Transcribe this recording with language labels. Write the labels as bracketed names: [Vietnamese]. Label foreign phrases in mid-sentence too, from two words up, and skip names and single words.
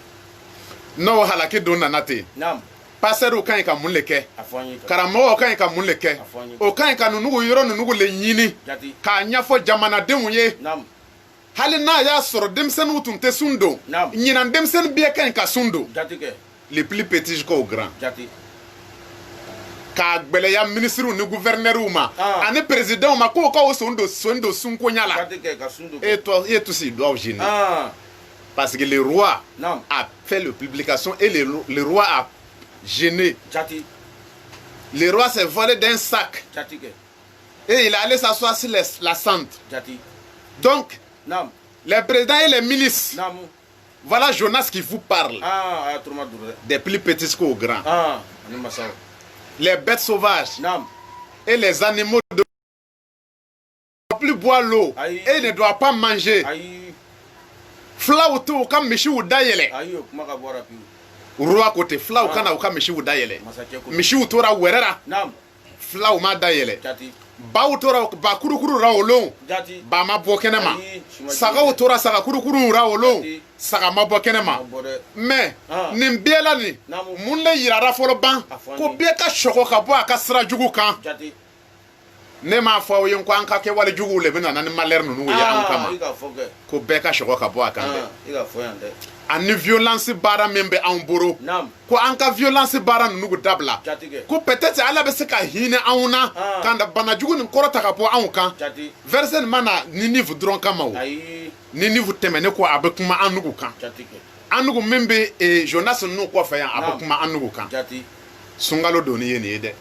[Bambara] n'o halaki don nana ten Naam. pasɛriw ka ɲi ka mun le kɛ A fɔ an ye. karamɔgɔw ka ɲi ka mun le kɛ A fɔ an ye. o ka ɲi ka nunugu yɔrɔ nunugu le ɲini Jati. k'a ɲɛfɔ jamanadenw ye Naam. hali n'a y'a sɔrɔ denmisɛnninw tun tɛ sun don Naam. ɲinan denmisɛnnin bɛɛ ka ɲi ka sun don Jati kɛ. [French] les plus petits jusqu'aux grands [Bambara] Jati. k'a gbɛlɛya ministres ni gouverneurs ma ani présidents ma k'o ka o son don sunkoɲa la Jati kɛ ka sun don. [French] et tous ils doivent gêner parce que le roi [Bambara] Naam. [French] a fait la publication et le roi a gêné. [Bambara] Jati. [French] Le roi s'est volé d'un sac [Bambara] Jati kɛ. [French] et il est allé s'asseoir sur la cendre. [Bambara] Jati. [French] Donc, [Bambara] Naam. [French] les présidents et les ministres, [Bambara] Naam. [French] voilà Jonas qui vous parle, [Bambara] A y'a turuma duuru dɛ. [French] des plus petits qu'aux grands. [Bambara] Ani masaw. [French] Les bêtes sauvages [Bambara] Naam. [French] et les animaux ne doivent plus boire l'eau Aïe. et ne doivent pas manger. [Bambara] Ayi. Flaw to ka misiw dayɛlɛ. Ayi o kuma ka bɔra pewu. [French] Roi côté [Bambara] flaw kana u ka misiw dayɛlɛ. Masakɛ ko. Misiw tora wɛrɛ la, Naam. flaw ma dayɛlɛ. Jati. Baw tora ba kurukuru ra o lon. Jati. Ba ma bɔ kɛnɛ ma. Ayi, suma Sagaw tora saga kurukuru ra o lon. Jati. Saga ma bɔ kɛnɛ ma. Ma bɔ dɛ. Mais nin bɛɛ la nin Naamu. mun le yirara fɔlɔ ban A fɔ an ko ye. bɛɛ ka sɔgɔ ka bɔ a ka sira jugu kan. Jati. Ne m'a fɔ aw ye ko an ka kɛ wale juguw le bɛ na ni malheur ninnu ye an kama I ka fɔ kɛ. ko bɛɛ ka sɔgɔ ka bɔ a kan dɛ. I ka fɔ yan dɛ. Ani violence baara min bɛ anw bolo Naam. ko an ka violence baara ninnu dabila Jati kɛ. ko peut-être ala bɛ se ka hinɛ anw na ka bana jugu nin kɔrɔ ta ka bɔ anw kan. Jati. Verset nin ma na ni niveau dɔrɔn kama o Ayi. ni niveau tɛmɛnen kɔ a bɛ kuma an nugu kan. Jati kɛ. An nugu min bɛ Jonas ninnu kɔfɛ yan a bɛ kuma an nugu kan. Jati. Sunkalo doni ye nin ye dɛ.